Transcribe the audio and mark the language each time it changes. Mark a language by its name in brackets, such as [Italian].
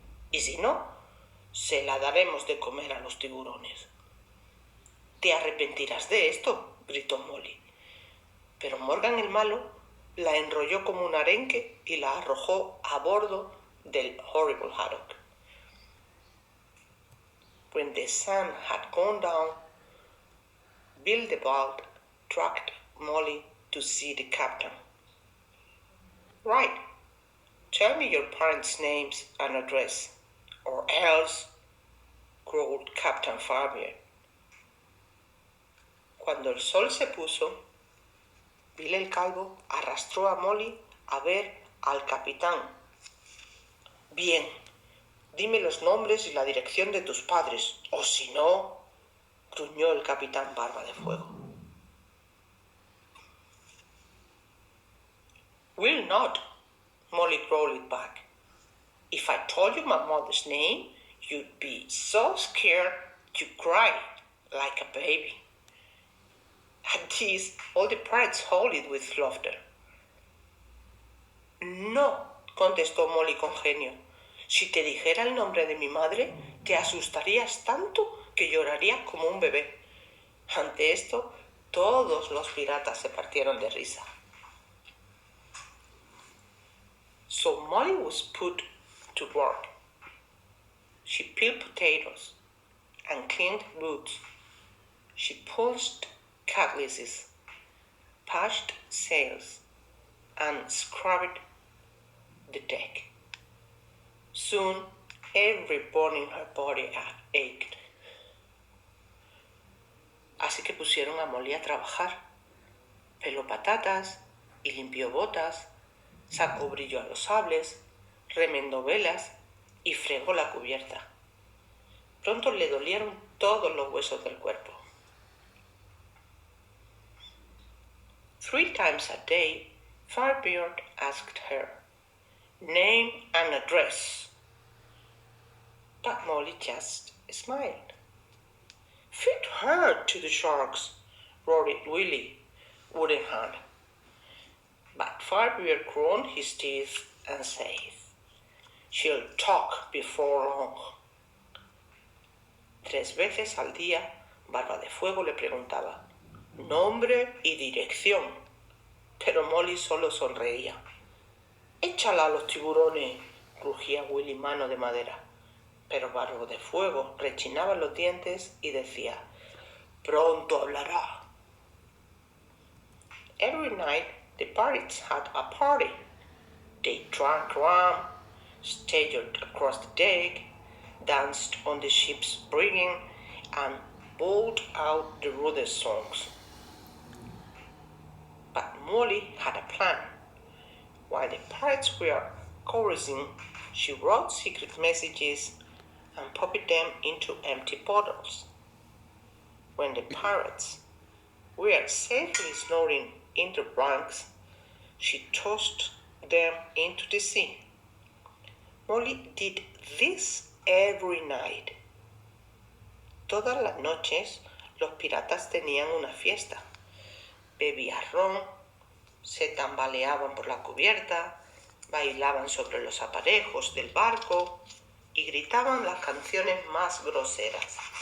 [Spanish] Y si no, se la daremos de comer a los tiburones». «Te arrepentirás de esto», gritó Molly. Pero Morgan el Malo la enrolló como un arenque y la arrojó a bordo del horrible Haddock. [English] When the sun had gone down, Bill the Bald dragged Molly to see the captain. "Right, Tell me your parents' names and address, or else, growled Captain Fabian. [Spanish] Cuando el sol se puso, Bill el Calvo arrastró a Molly a ver al capitán. Bien, dime los nombres y la dirección de tus padres, o si no, gruñó el capitán Barba de Fuego. [English] Will not, Molly growled back. If I told you my mother's name, you'd be so scared you'd cry like a baby. At this, all the pirates howled with laughter. [Spanish] No, contestó Molly con genio. Si te dijera el nombre de mi madre, te asustarías tanto que llorarías como un bebé. Ante esto, todos los piratas se partieron de risa. [English] So Molly was put to work. She peeled potatoes and cleaned boots. She polished cutlasses, patched sails, and scrubbed the deck. Soon, every bone in her body ached. [Spanish] Así que pusieron a Molly a trabajar. Peló patatas y limpió botas, sacó brillo a los sables, remendó velas y fregó la cubierta. Pronto le dolieron todos los huesos del cuerpo. [English] 3 times a day, Firebeard asked her, name and address. But Molly just smiled. Feed her to the sharks, roared Willie, Wooden Hand. But Firebeard ground his teeth and said, she'll talk before long. [Spanish] 3 veces al día, Barba de Fuego le preguntaba nombre y dirección, pero Molly solo sonreía. Échala a los tiburones, rugía Willy Mano de Madera, pero Barba de Fuego rechinaba los dientes y decía, pronto hablará. [English] Every night the pirates had a party. They drank rum, staggered across the deck, danced on the ship's rigging, and bawled out the rudest songs. But Molly had a plan. While the pirates were chorusing, she wrote secret messages and popped them into empty bottles. When the pirates were safely snoring in their bunks, she tossed them into the sea. Molly did this every night. [Spanish] Todas las noches los piratas tenían una fiesta. Bebían ron, se tambaleaban por la cubierta, bailaban sobre los aparejos del barco y gritaban las canciones más groseras.